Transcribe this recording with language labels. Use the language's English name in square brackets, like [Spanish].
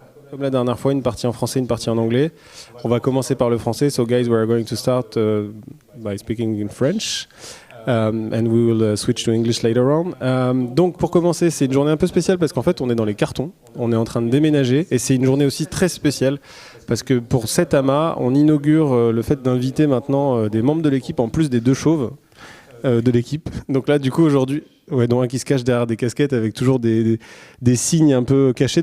[French] Comme la dernière fois, une partie en français, une partie en anglais. On va commencer par le français. [English] So guys, we're going to start by speaking in French. And we will switch to English later on. [French] Donc pour commencer, c'est une journée un peu spéciale parce qu'en fait on est dans les cartons, on est en train de déménager et c'est une journée aussi très spéciale parce que pour cet amas, on inaugure le fait d'inviter maintenant des membres de l'équipe en plus des deux chauves de l'équipe. Donc là du coup aujourd'hui, ouais, dont un qui se cache derrière des casquettes avec toujours des signes un peu cachés.